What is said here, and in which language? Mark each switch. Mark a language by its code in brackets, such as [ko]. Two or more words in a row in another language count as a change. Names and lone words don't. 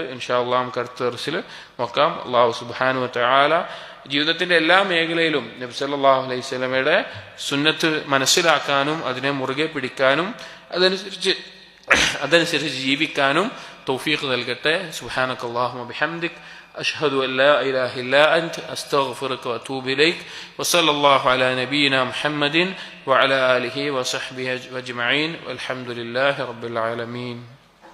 [ar] إن شاء الله [ml] നമുക്ക് അടുത്ത ദർസിൽ നോക്കാം. [ar] الله سبحانه وتعالى [ml] ജീവിതത്തിന്റെ എല്ലാ മേഖലയിലും നബി [ar] صلى الله عليه [ml] വസല്ലമയുടെ സുന്നത്ത് മനസ്സിലാക്കാനും അതിനെ മുറുകെ പിടിക്കാനും അതനുസരിച്ച് ജീവിക്കാനും തൗഫീഖ് നൽകട്ടെ. [ar] سبحانك اللهم بحمدك أشهد أن لا إله إلا أنت أستغفرك وأتوب إليك وصلى الله على نبينا محمد وعلى آله وصحبه أجمعين والحمد لله رب العالمين.